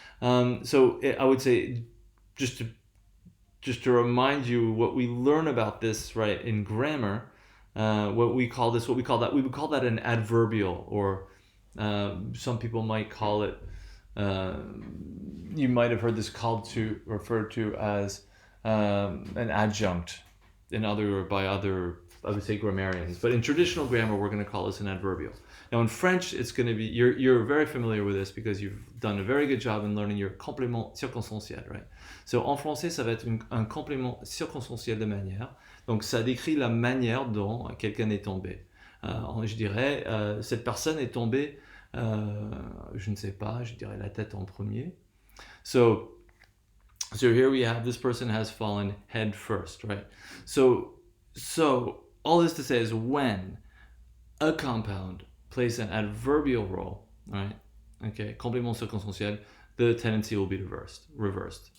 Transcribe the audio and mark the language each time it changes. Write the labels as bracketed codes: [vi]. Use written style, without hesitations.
[en] So I would say, just to remind you what we learn about this, right, in grammar, we would call that an adverbial, or some people might call it, you might have heard this referred to as an adjunct by other, I would say, grammarians. But in traditional grammar, we're going to call this an adverbial. Now in French, it's going to be, you're very familiar with this because you've done a very good job in learning your complément circonstanciel, right? [fr] So en français, ça va être un complément circonstanciel de manière. Donc ça décrit la manière dont quelqu'un est tombé. Je dirais, cette personne est tombée, je ne sais pas, je dirais la tête en premier. [en] So here we have, this person has fallen head first, right? So all this to say is, when a compound plays an adverbial role, right? Okay, complément circonstanciel, the tendency will be reversed.